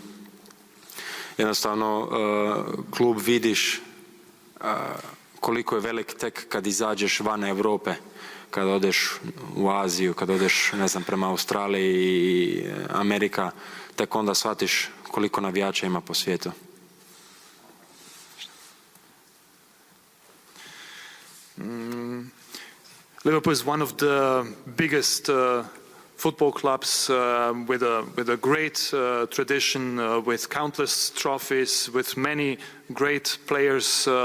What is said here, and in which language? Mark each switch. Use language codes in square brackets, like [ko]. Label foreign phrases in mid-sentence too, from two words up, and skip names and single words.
[hr] Jednostavno klub vidiš koliko je velik tek kad izađeš van Europe, kad odeš u Aziju, kad odeš ne znam prema Australiji i Amerika, tek onda shvatiš koliko navijača ima po svijetu. [en] Liverpool is one of the biggest football clubs with a great tradition, with countless trophies, with many great players.